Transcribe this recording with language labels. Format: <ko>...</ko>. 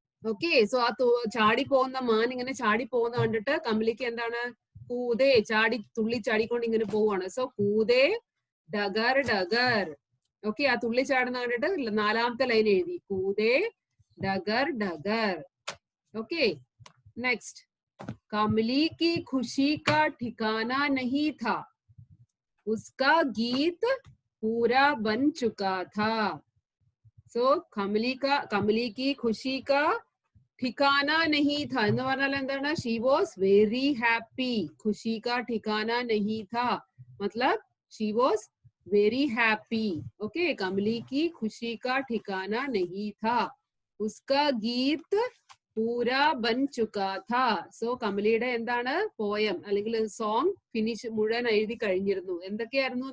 <ml>Okay, so ആ ചാടി പോകുന്ന മാൻ ഇങ്ങനെ ചാടി പോകുന്ന കണ്ടിട്ട് കമലിക്ക് എന്താണ്? കൂതേ, ചാടി തുള്ളി ചാടിക്കൊണ്ട് ഇങ്ങനെ പോവാണ്. സോ</ml> <hi>കൂതേ ഡഗർ ഡഗർ.</hi> <ml>ഓക്കെ, ആ തുള്ളി ചാടുന്ന കണ്ടിട്ട് 4ാമത്തെ ലൈൻ എഴുതി,</ml> <hi>കൂതേ ഡഗർ ഡഗർ.</hi> <ml>Okay, next.</ml> <hi>कमली की खुशी का ठिकाना नहीं था, उसका गीत पूरा बन चुका था. सो कमली की खुशी का ठिकाना नहीं था</hi> <ml>എന്ന് പറഞ്ഞാൽ എന്താണ്?</ml> <en>She was very happy.</en> <hi>खुशी का ठिकाना नहीं था मतलब</hi> <en>She was very happy.</en> <hi>Okay, कमली की खुशी का ठिकाना नहीं था, उसका गीत പൂരാ ബൻ ചുക്കാ ഥാ.</hi> <ml>സോ കമലിയുടെ എന്താണ്? പോയം അല്ലെങ്കിൽ സോങ് ഫിനിഷ് മുഴുവൻ എഴുതി കഴിഞ്ഞിരുന്നു. എന്തൊക്കെയായിരുന്നു?</ml>